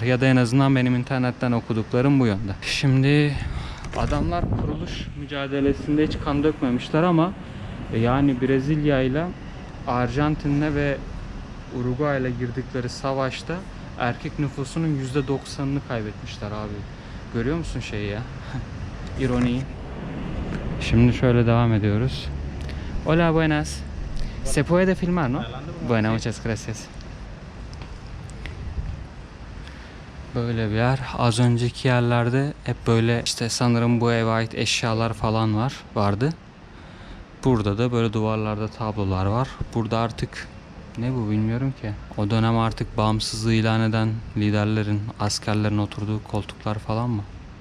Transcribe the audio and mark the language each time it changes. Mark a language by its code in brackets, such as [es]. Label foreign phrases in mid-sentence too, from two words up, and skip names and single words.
[tr] Ya da en azından benim internetten okuduklarım bu yönde. Şimdi adamlar kuruluş mücadelesinde hiç kan dökmemişler ama yani Brezilya ile Arjantin'le ve Uruguay ile girdikleri savaşta erkek nüfusunun %90'ını kaybetmişler abi. Görüyor musun şeyi ya? İroniyi. Şimdi şöyle devam ediyoruz. [es] Hola, buenas. ¿Se puede filmar, no? Bueno, muchas gracias. [tr] Böyle bir yer. Az önceki yerlerde hep böyle işte sanırım bu eve ait eşyalar falan vardı. Burada da böyle duvarlarda tablolar var. Burada artık ne bu bilmiyorum ki. O dönem artık bağımsızlığı ilan eden liderlerin, askerlerin oturduğu koltuklar falan mı?